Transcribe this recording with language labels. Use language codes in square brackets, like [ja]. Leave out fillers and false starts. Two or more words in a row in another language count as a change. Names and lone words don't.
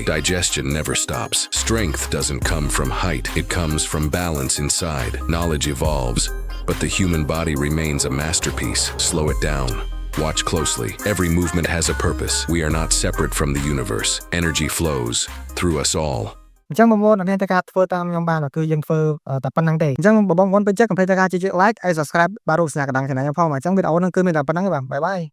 [en] Digestion never stops. Strength doesn't come from height. It comes from balance inside. Knowledge evolves, but the human body remains a masterpiece. Slow it down. Watch closely. Every movement has a purpose. We are not separate from the universe. Energy flows through us all. [km] អញ្ចឹងបងប្អូនអ្នកទាំងការធ្វើតាមខ្ញុំបានគឺយើងធ្វើតែប៉ុណ្្នឹងទេអញ្ចឹងបងប្អូនពេញចិត្តកុំភ្លេចការជួយ like ហើយ subscribe បាទរូបសញ្ញាកណ្ដឹង channel ខ្ញុំផងអញ្ចឹងវីដេអូហ្នឹងគឺមានតែប៉ុណ្្នឹងទេបាទបាយបាយ